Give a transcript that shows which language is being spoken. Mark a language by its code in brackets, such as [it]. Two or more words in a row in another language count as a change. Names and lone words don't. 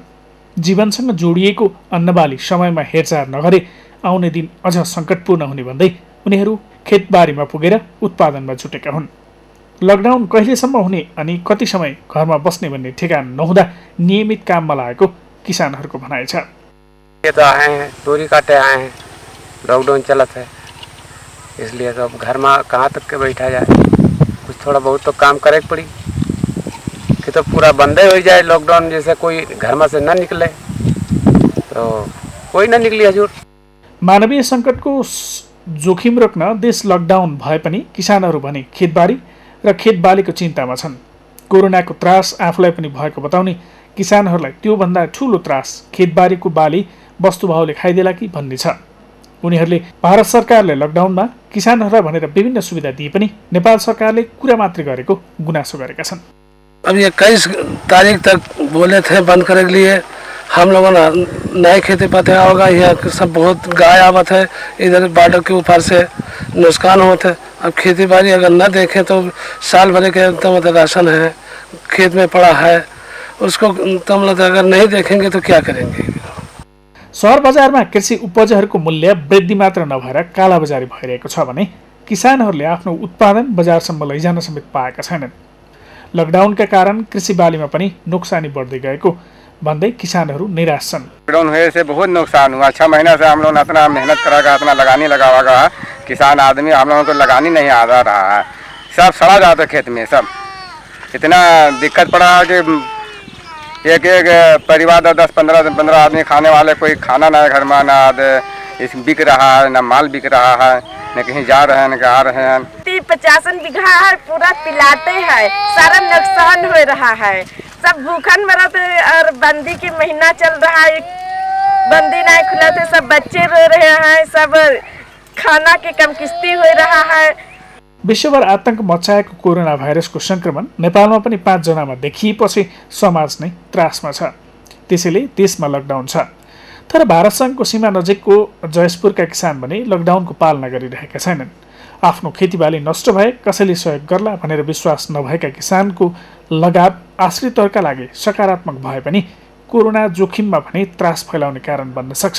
[ne] जीवनसँग जोडिएको अन्नबाली समयमा हेरचाह नगरे आउने दिन अझ सङ्कटपूर्ण हुने भन्दै उनीहरू खेतबारीमा पुगेर उत्पादनमा जुटेका हुन्। लकडाउन कहिलेसम्म हुने अनि कति समय घरमा बस्ने भन्ने ठेगान नहुँदा नियमित काममा लागेको किसानहरूको भनाइ छ। [hi] खेत आए हैं, तोरी काटे आए हैं, लॉकडाउन चलत है, इसलिए तो अब घर में कहाँ तक के बैठा जाए, कुछ थोड़ा बहुत तो काम करे पड़ी कि तो पूरा बंद हो जाए लॉकडाउन, जैसे कोई घर में से न निकले तो कोई न निकली हजुर। [ne] मानवीय सङ्कटको जोखिम रोक्न देश लकडाउन भए पनि किसानहरू भने खेतबारी र खेतबालीको चिन्तामा छन्। कोरोनाको त्रास आफूलाई पनि भएको बताउने किसानहरूलाई त्योभन्दा ठुलो त्रास खेतबारीको बाली वस्तुभावले खाइदेला कि भन्ने छ। उनीहरूले भारत सरकारले लकडाउनमा किसानहरूलाई भनेर विभिन्न सुविधा दिए पनि नेपाल सरकारले कुरा मात्रै गरेको गुनासो गरेका छन्। [hi] अब 21 तारीख तक बोले थे बंद करने के लिए, हम लोगों ने नहीं खेती पाते होगा, यहाँ सब बहुत गाय आवत है, इधर बॉर्डर के ऊपर से नुकसान होते। अब खेती बाड़ी अगर न देखें तो साल भर के तो मतलब राशन है खेत में पड़ा है, उसको तो मतलब अगर नहीं देखेंगे तो क्या करेंगे। [ne] सहर बजारमा कृषि उपजहरूको मूल्य वृद्धि मात्र नभएर कालाबजारी भइरहेको छ भने किसानहरूले आफ्नो उत्पादन बजारसम्म लैजान समेत पाएका छैनन्। लकडाउनका कारण कृषि बालीमा पनि नोक्सानी बढ्दै गएको भन्दै किसानहरू निराश छन्। [hi] लॉकडाउन होने से बहुत नुकसान हुआ। 6 महीना से हम लोग इतना मेहनत करा, इतना लगानी लगा हुआ, किसान आदमी हम लोगों को लगानी नहीं आ रहा है, सब सड़ा जाता खेत में, सब इतना दिक्कत पड़ा कि एक परिवार 10-15 आदमी खाने वाले, कोई खाना ना घर में, ना बिक रहा है, ना माल बिक रहा है, न कहीं जा रहे हैं न आ रहे हैं। 50 बीघा है, पूरा पिलाते हैं, सारा नुकसान हो रहा है, सब भूखन मरत और बंदी के महीना चल रहा है, बंदी नहीं खुला थे, सब बच्चे रो रहे हैं, सब खाना के कम किस्ती हो रहा है। [ne] विश्वभर आतंक मचाएको कोरोना भाइरसको संक्रमण नेपालमा पनि 5 जनामा देखिएपछि समाज नै त्रासमा छ। त्यसैले देशमा लकडाउन छ। तर भारतसँगको सीमा नजिकको जयसपुरका किसान भने लकडाउनको पालना गरिरहेका छैनन्। आफ्नो खेतीबाली नष्ट भए कसैले सहयोग गर्ला भनेर विश्वास नभएका किसानको लगाव आश्रितहरूका लागि सकारात्मक भए पनि कोरोना जोखिममा भने त्रास फैलाउने कारण बन्न सक्छ।